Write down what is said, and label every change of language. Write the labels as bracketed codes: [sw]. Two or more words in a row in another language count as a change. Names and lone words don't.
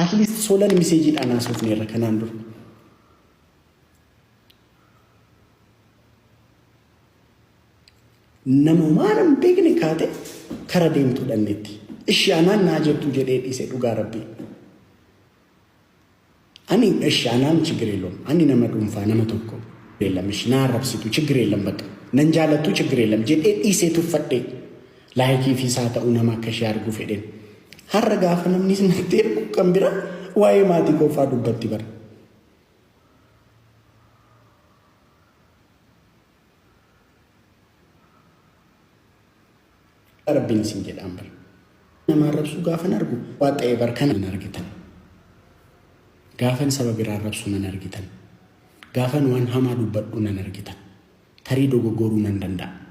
[en] at least [om] solan message ana sofneera kanaan dur nama maaram beekne kaate kara deemtu dhannetti ishi anaan naa jettu jedhee dhiise dhugaa rabbii ani ishi anaan [am] ችግር የለውም [om] ani nama dhuunfaa nama tokko [am] የለም እሺ [om] naa arrabsitu [am] ችግር የለም በቃ [om] nan jaalattu [am] ችግር የለም [om] jedhee dhiisee tuffadhe laayikii fi isaa ta'uu nama akka ishee arguu fedhen har'a gaafa namni sinatti ergu kan bira waa'ee maatii qofaa dubbatti bara rabbiin isin jedhaan bara nama arrabsuu gaafan argu waa ta'ee barkan nan argitan gaafan saba biraa arrabsuu nan argitan gaafan waan hamaa dubbadhu nan argitan tarii dogoggoruu nan danda'a